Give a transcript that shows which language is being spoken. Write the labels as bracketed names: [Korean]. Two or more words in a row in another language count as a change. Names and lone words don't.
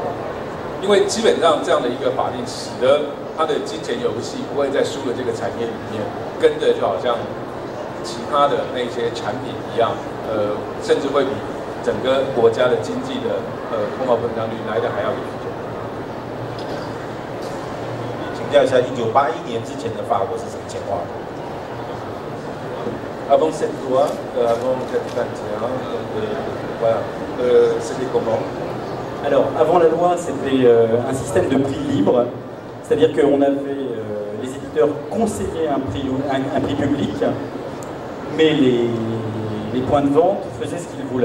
[Chinese] 因为基本上这样的一个法令，使得它的金钱游戏不会在书的这个产业里面跟着就好像其他的那些产品一样，甚至会比整个国家的经济的通货膨胀率来的还要严重。请教一下，1981年之前的法国是什么情况 [French] ？Avant cette loi, avant 421, voilà, c'était comment? Alors, avant la loi, c'était un système de prix libre, c'est-à-dire qu'on avait, les éditeurs conseillaient un prix public, mais les points de vente faisaient ce qu'ils voulaient.